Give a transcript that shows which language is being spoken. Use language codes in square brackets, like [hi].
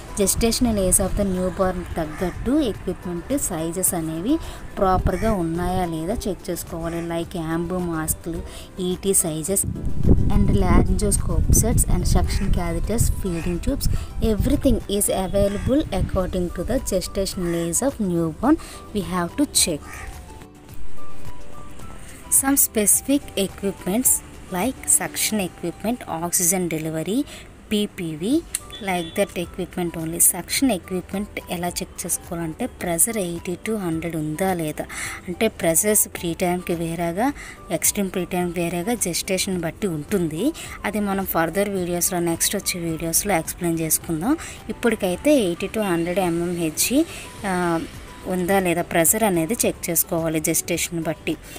[en] gestational age of the newborn [te] తగ్గట్టు [en] equipment sizes [te] అనేవి ప్రాపర్గా ఉన్నాయా లేదా చెక్ చేసుకోవాలి. [en] Like Ambu మాస్క్లు, ET sizes and laryngoscope sets and suction catheters, feeding tubes, everything is available according to the gestational age of newborn. We have to check some specific equipments like suction equipment, oxygen delivery, PPV, like that equipment only. [te] Suction equipment ఎలా check చేసుకోవాలంటే pressure 80 to 100 ఉందా లేదా, అంటే pressures pre టైంకి వేరేగా extreme pre టైంకి వేరేగా gestation బట్టి ఉంటుంది. అది మనం ఫర్దర్ వీడియోస్లో నెక్స్ట్ వచ్చే వీడియోస్లో ఎక్స్ప్లెయిన్ చేసుకుందాం. ఇప్పటికైతే 80 to 100 mmHg ఉందా లేదా ప్రెజర్ అనేది చెక్ చేసుకోవాలి జెస్టేషన్ బట్టి.